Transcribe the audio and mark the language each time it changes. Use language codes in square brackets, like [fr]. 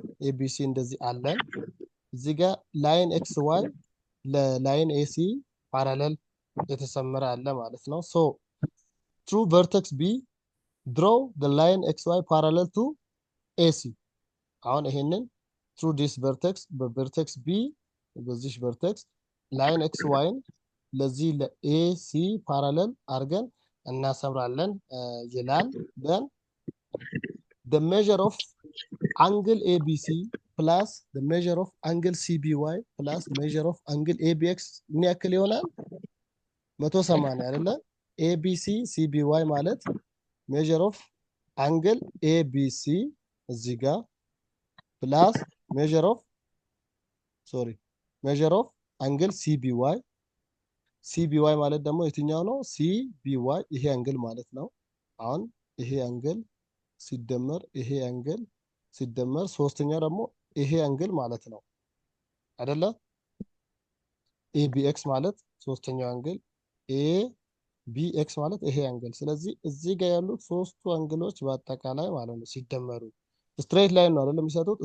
[am] ABC እንደዚህ አለን። እዚህ ጋር ላይን ኤክስ ዋይ ለላይን ኤሲ ፓራለል የተሰመረ አለ ማለት ነው። [en] So through vertex B, draw the line XY parallel to AC. [am] አሁን ይሄንን [en] through this vertex [am] በvertex B በዚህ vertex ላይን XY ለዚህ ለኤሲ ፓራለል አድርገን እናሰምራለን ይላል። [en] then the measure of angle ABC plus the measure of angle CBY plus measure of angle ABX [am] ምን ያክል ይሆናል? 180 አይደለ? [en] ABC CBY ማለት measure of angle ABC እዚህ ጋር plus measure of angle CBY CBY [am] ማለት ደግሞ የትኛው ነው? CBY ይሄ አንግል ማለት ነው። አሁን ይሄ አንግል ሲደመር ይሄ አንግል ሲደመር ሶስተኛው ደግሞ ይሄ አንግል ማለት ነው አይደለ? ABX ማለት ሶስተኛው አንግል ABX ማለት ይሄ አንግል። ስለዚህ እዚህ ጋር ያሉት ሶስቱ አንግሎች በአጠቃላይ ማለት ነው ሲደመሩ ስትሬት ላይን ነው አይደለም የሚሰጡት?